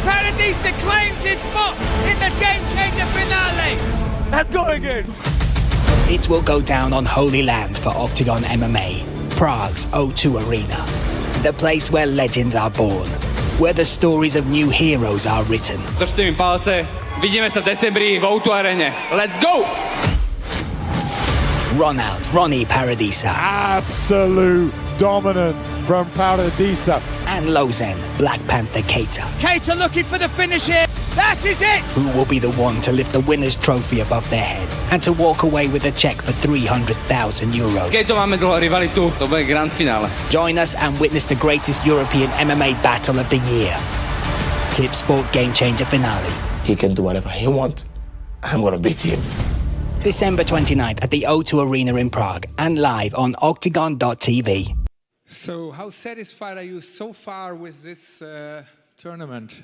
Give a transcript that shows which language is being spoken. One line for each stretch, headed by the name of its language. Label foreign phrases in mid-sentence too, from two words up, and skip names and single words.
English: Paradisa claims his spot in the Game Changer finale. Let's go again. It will go down on Holy Land for Octagon MMA, Prague's O2 Arena, the place where legends are born, where the stories of new heroes are written.
Slovak: Držte mi palce, vidíme sa v decembri v O2 arene.
English: Let's go! Ronnie Paradisa. Absolute dominance from Paradisa. And Lozen, Black Panther Keita. Keita looking for the finish here. That is it! Who will be the one to lift the winner's trophy above their head and to walk away with a check for 300,000 euros.
Slovak: S Keitom máme dlho rivalitu, to bude grand finále.
English: Join us and witness the greatest European MMA battle of the year. Tip Sport Game Changer finale. He can do whatever he wants. I'm gonna beat him. December 29th at the O2 Arena in Prague and live on OKTAGON.tv. So, how satisfied are you so far with this tournament?